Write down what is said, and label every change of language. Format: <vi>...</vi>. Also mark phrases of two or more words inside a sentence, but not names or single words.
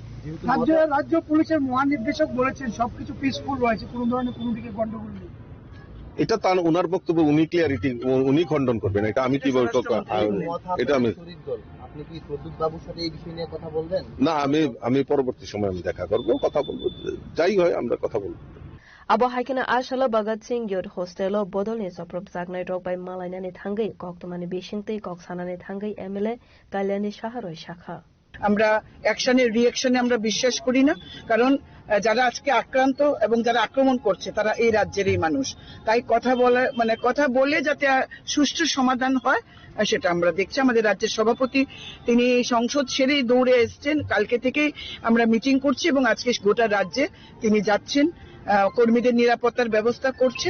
<bn>রাজ্য পুলিশের মহানির্দেশক বলেছেন সবকিছু পিসফুল রয়েছে, কোন ধরনের কোনো দিকে গন্ডগোল নেই। এটা তার ওনার বক্তব্য, উনি খণ্ডন করবেন। এটা আমি কি বলবো? এটা আপনি কি প্রদ্যুৎ বাবুর সাথে এই বিষয় নিয়ে কথা বলবেন? না, আমি পরবর্তী সময় আমি দেখা করবো, কথা বলবো, যাই হয় আমরা কথা বলবো।</bn> <trp>Abo haikena ashala Bhagat Singh Youth Hostelo bodolni soprop jagnai rokbai malainani thangai koktomani bishingtei koksanani thangai MLA Kalyani Shaharoi Shakha.</trp> <bn>আমরা অ্যাকশনের রিঅ্যাকশনে আমরা বিশ্বাস করি না, কারণ যারা আজকে আক্রান্ত এবং যারা আক্রমণ করছে তারা এই রাজ্যেরই মানুষ। তাই কথা বলে যাতে সুষ্ঠু সমাধান হয় সেটা আমরা দেখছি। আমাদের রাজ্যের সভাপতি তিনি সংসদ সেরেই দৌড়ে এসছেন, কালকে থেকেই আমরা মিটিং করছি এবং আজকে গোটা রাজ্যে তিনি যাচ্ছেন, কর্মীদের নিরাপত্তার ব্যবস্থা করছেন।</bn>